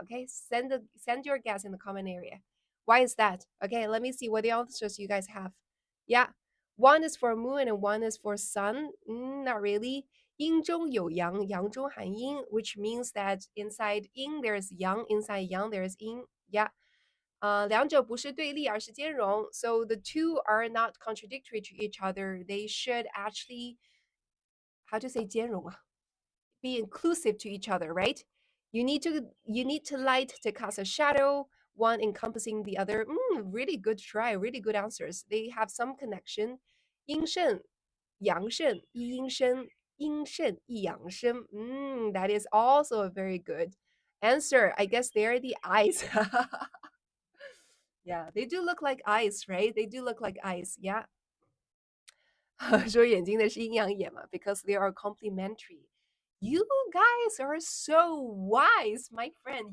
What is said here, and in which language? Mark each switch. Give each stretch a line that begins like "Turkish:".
English: Okay, send your guess in the comment area. Why is that? Okay, let me see what the answers you guys have. Yeah, one is for moon and one is for sun. Not really.
Chinese: 阴中有阳，阳中含阴,
English: which means that inside yin there's yang, inside yang there's yin. Yeah.
Chinese: 两者不是对立，而是兼容.
English: So the two are not contradictory to each other. They should actually, how to say
Chinese: 兼容啊?
English: Be inclusive to each other, right? You need to light to cast a shadow, one encompassing the other. Really good try, really good answers. They have some connection.
Chinese: 阴盛阳盛，一阴生，阴盛一阳生.
English: That is also a very good answer. I guess they're the eyes. Yeah, they do look like eyes, right? They do look like eyes. Yeah.
Chinese: 说眼睛的是阴阳眼嘛
English: because they are complementary. You guys are so wise, my friend.